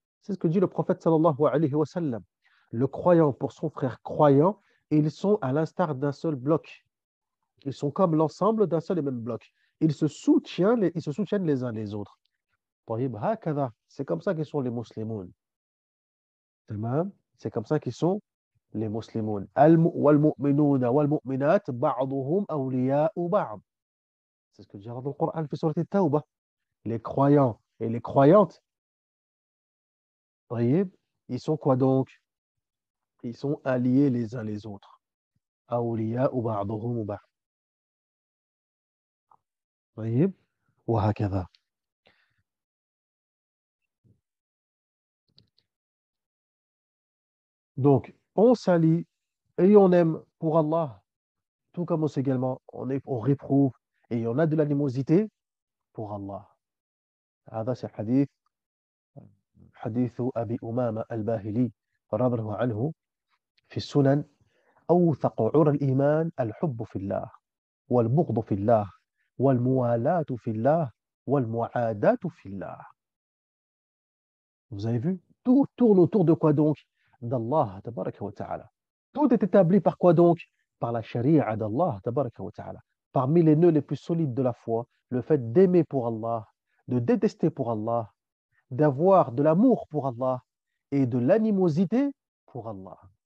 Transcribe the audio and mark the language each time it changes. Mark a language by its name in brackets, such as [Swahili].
[French] C'est ce que dit le prophète sallallahu alayhi wa sallam. Le croyant pour son frère croyant, ils sont à l'instar d'un seul bloc. Ils sont comme l'ensemble d'un seul et même bloc. Ils se soutiennent les uns les autres. [Arabic] طيب هكذا. [French] C'est comme ça qu'ils sont les musulmans. [Arabic] تمام. [French] C'est comme ça qu'ils sont les musulmans. [Arabic] والمؤمنون والمؤمنات بعضهم أولياء بعض. [French] C'est ce que dit dans le Coran, [Arabic] في سورة التوبة. [French] Les croyants et les croyantes, [Arabic] طيب, [French] ils sont quoi donc? Ils sont alliés les uns les autres. [Arabic] أولياء بعضهم بعض. طيب. وهكذا. [French] Donc, on s'allie et on aime pour Allah, tout comme aussi également on réprouve et on a de l'animosité pour Allah. [Arabic] هذا [French] c'est [Arabic] حديث أبي أمامة الباهلي رضي الله عنه في السنن أوثق عرى الإيمان الحب في الله والبغض في الله والموالاة في الله والمعاداة في الله. [French] Vous avez vu? Tout tourne autour de quoi donc? D'Allah, tabaraka wa ta'ala. Tout est établi par quoi donc? Par la charia d'Allah, tabaraka wa ta'ala. Parmi les nœuds les plus solides de la foi, le fait d'aimer pour Allah, de détester pour Allah, d'avoir de l'amour pour Allah et de l'animosité pour Allah.